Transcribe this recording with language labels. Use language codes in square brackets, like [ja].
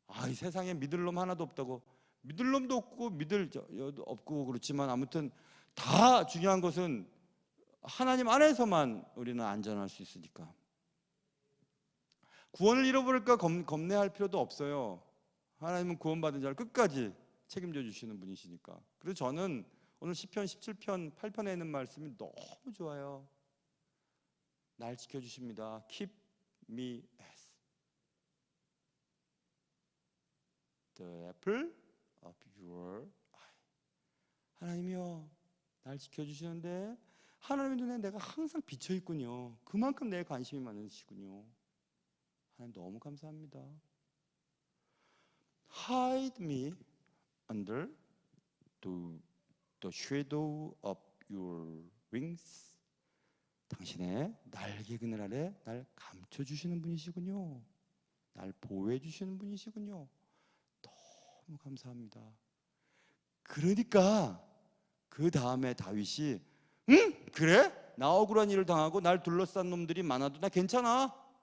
[ko] 이 세상에 믿을 놈 하나도 없다고. 믿을 놈도 없고 믿을 여도 없고 그렇지만 아무튼 다 중요한 것은 하나님 안에서만 우리는 안전할 수 있으니까. 구원을 잃어버릴까 겁내할 필요도 없어요. 하나님은 구원받은 자를 끝까지 책임져 주시는 분이시니까. 그래서 저는 오늘 시편 17편 8편에 있는 말씀이 너무 좋아요. 날 지켜주십니다. [en] Keep me as the apple of your eye. [ko] 하나님이요, 날 지켜주시는데 하나님의 눈에 내가 항상 비쳐 있군요. 그만큼 내 관심이 많으시군요. 하나님 너무 감사합니다. [en] Hide me under the shadow of your wings. [ko] 당신의 날개 그늘 아래 날 감춰주시는 분이시군요. 날 보호해주시는 분이시군요. 너무 감사합니다. 그러니까 그 다음에 다윗이 그래? 나 억울한 일을 당하고 날 둘러싼 놈들이 많아도 나 괜찮아.